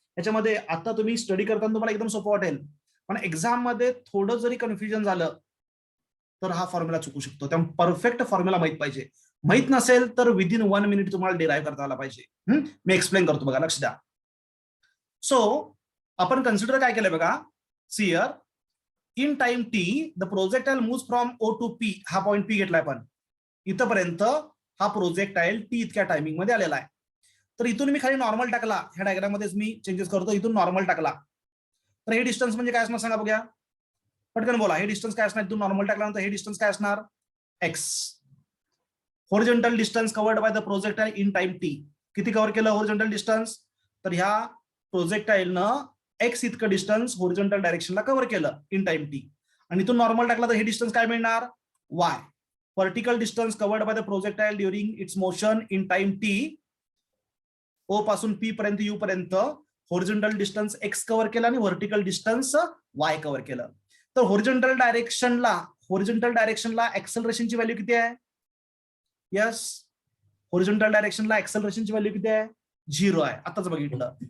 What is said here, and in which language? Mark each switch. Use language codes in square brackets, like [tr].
[mr] याच्यामध्ये आता तुम्ही स्टडी करताना तुम्हाला एकदम सोपं वाटेल, पण एक्झाम मध्ये थोडं जरी कन्फ्युजन झालं तर हा फॉर्म्युला चुकू शकतो. त्यामुळे परफेक्ट फॉर्म्युला माहित पाहिजे. माहित नसेल तर विदिन 1 मिनिट तुम्हाला डिराईव्ह करता आला पाहिजे. मी एक्सप्लेन करतो बघा, लक्ष द्या. सो आपण कन्सिडर काय केलंय बघा. [en] See here. In time t the projectile moves from O to P. [mr] हा पॉईंट पी घेतलाय आपण. इथपर्यंत हा प्रोजेक्टाइल टी इतक्या टायमिंग मध्ये आलेला आहे. तर इथून मी खाली नॉर्मल टाकला, ह्या डायग्राम मध्येच मी चेंजेस करतो. इथून नॉर्मल टाकला तर हे डिस्टन्स म्हणजे काय असणार सांगा बघूया, पटकन बोला. हे डिस्टन्स काय असणार? इथून नॉर्मल टाकल्यानंतर हे डिस्टन्स काय असणार? [en] X. Horizontal distance covered by the projectile in time t. [mr] किती कव्हर केलं हॉरिझॉन्टल डिस्टन्स? तर ह्या प्रोजेक्टाइलनं एक्स इतकं डिस्टन्स हॉरिझॉन्टल डायरेक्शनला कव्हर केलं इन टाइम टी. आणि इथून नॉर्मल टाकला तर हे डिस्टन्स काय मिळणार? [en] Y. Vertical distance covered by the projectile during its motion in time t. [mr] ओ पासून पी पर्यंत यू पर्यंत हॉरिझॉन्टल डिस्टन्स एक्स कव्हर केलं आणि व्हर्टिकल डिस्टन्स वाय कव्हर केलं. तर हॉरिझॉन्टल डायरेक्शनला एक्सेलरेशनची व्हॅल्यू किती आहे? यस, हॉरिझॉन्टल डायरेक्शनला एक्सेलरेशनची व्हॅल्यू किती आहे? 0 आहे. आताच बघितलं.